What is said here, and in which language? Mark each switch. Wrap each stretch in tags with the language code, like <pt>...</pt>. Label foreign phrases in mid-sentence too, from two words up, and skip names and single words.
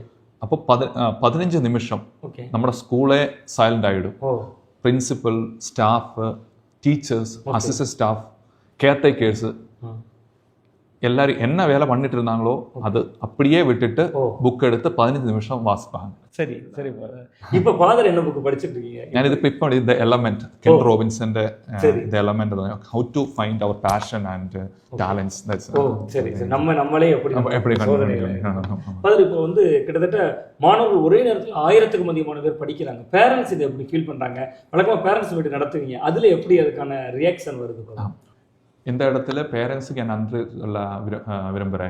<ta>அப்போ 15 நிமிஷம் നമ്മുടെ ஸ்கூலே சைலண்ட் ஆகிடும். பிரின்சிபல், ஸ்டாஃப், டீச்சர்ஸ், அசிஸ்டன்ட் ஸ்டாஃப், கேர்டேக்கர்ஸ் எல்லாரும் என்ன வேலை பண்ணிட்டு இருந்தாங்களோ அது அப்படியே விட்டுட்டு புக் எடுத்து 15 நிமிஷம் வாசிப்பாங்க. சரி சரி. இப்போ ஃபாதர் என்ன புக் படிச்சுட்டு இருக்கீங்க?</ta> <ml>ഞാനിത് ഇപ്പോൾ The Element, കെൻ റോബിൻസന്റെ The Element, how to find our passion and talents.</ml> <ta>சரி சரி. நம்மளே எப்படி ஃபாதர் இப்போ கிட்டத்தட்ட மாணவர்கள் ஒரே நேரத்தில் 1000க்கும் அதிகமான பேர் படிக்கிறாங்க. பேரண்ட்ஸ் இதை எப்படி ஃபீல் பண்றாங்க? வழக்கமாக பேரண்ட்ஸ் மீட்டிங் நடத்துவீங்க, அதுல எப்படி அதுக்கான ரியாக்ஷன் வருது? இந்த இடத்துல பேரண்ட்ஸுக்கு நான் நன்றி சொல்ல விரும்புகிறேன்.</ta>